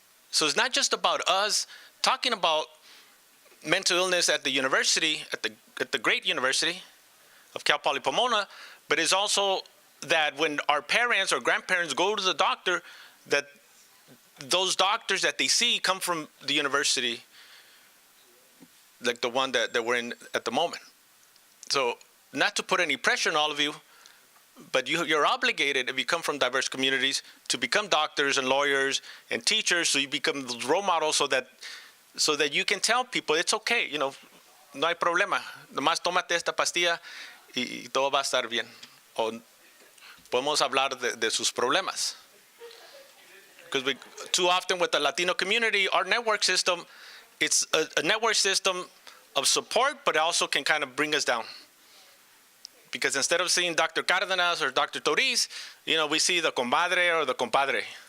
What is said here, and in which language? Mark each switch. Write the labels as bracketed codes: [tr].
[en] So it's not just about us talking about mental illness at the university, at the great university of Cal Poly Pomona, but it's also that when our parents or grandparents go to the doctor, that those doctors that they see come from the university, like the one that we're in at the moment. So not to put any pressure on all of you, but you're obligated, if you come from diverse communities, to become doctors and lawyers and teachers, so you become those role models so that you can tell people it's okay, you know, [es] no hay problema. Nomás tómate esta pastilla y todo va a estar bien. O podemos hablar de sus problemas. [en] Because too often with the Latino community, our network system, it's a network system of support, but it also can kind of bring us down. Because instead of seeing Dr. Cardenas or Dr. Toriz, you know, we see the comadre or the compadre.